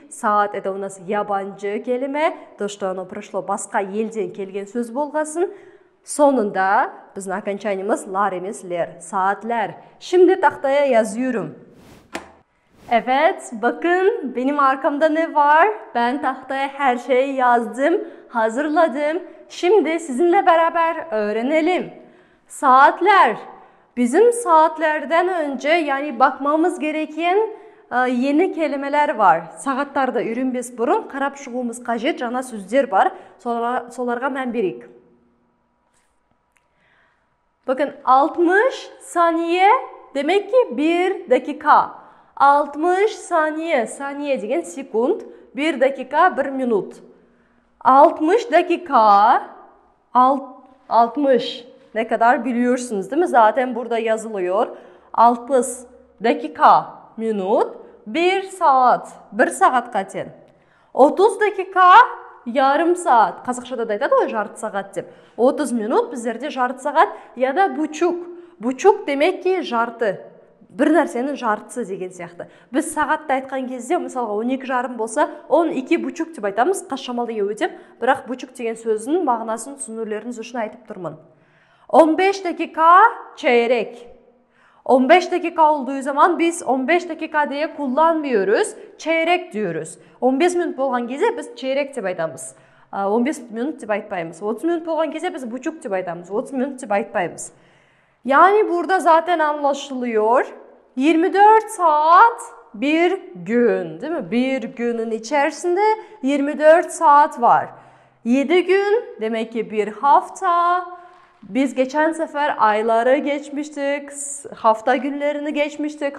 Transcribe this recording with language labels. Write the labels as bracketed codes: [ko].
[tr] Saat [ru] это у нас [tr] yabancı kelime. [ru] То, что оно пришло [kk] басқа елден келген сөз болғасын. [tr] Sonunda bizim [kk] окончаниемыз лар емес лер. [tr] Saatler. Şimdi tahtaya yazıyorum. Evet, bakın benim arkamda ne var? Ben tahtaya her şeyi yazdım, hazırladım. Şimdi sizinle beraber öğrenelim. Saatler. Bizim saatlerden önce yani bakmamız gereken yeni kelimeler var. [kk] Saatlarda үйренбес бұрын қарап шығуымыз қажет жаңа сөздер бар. Соларға мән берейік. [tr] Bakın 60 saniye demek ki 1 dakika. 60 saniye. Saniye degen sekund. 1 dakika 1 minut. 60 dakika. 60. Ne kadar biliyorsunuz değil mi? Zaten burada yazılıyor. 60 dakika minut. 1 saat. 1 saatқа тең. 30 dakika yarım saat. [kk] Қазақшада да айтады ғой жарты сағат деп. [tr] 30 minut [kk] біздерде жарты сағат [tr] ya da buçuk. Buçuk demek ki жарты. [kk] Bir нәрсенің жартысы деген сияқты. Біз сағатты айтқан кезде, мысалға 12:30 болса, 12:30 деп айтамыз. Қашамалды өтеп, бірақ buçuk деген сөздің мағынасын түсінулеріңіз үшін айтып тұрмын. [tr] 15 dakika çeyrek. 15 dakika olduğu zaman biz 15 dakika diye kullanmıyoruz. Çeyrek diyoruz. [kk] 15 minut болған кезде biz çeyrek деп айтамыз. 15 minut деп айтпаймыз. 30 minut болған кезде biz buçuk деп айтамыз. 30 minut деп айтпаймыз. [tr] Yani burada zaten anlaşılıyor. 24 saat bir gün, değil mi? Bir günün içerisinde 24 saat var. 7 gün demek ki bir hafta. Biz geçen sefer ayları geçmiştik, hafta günlerini geçmiştik.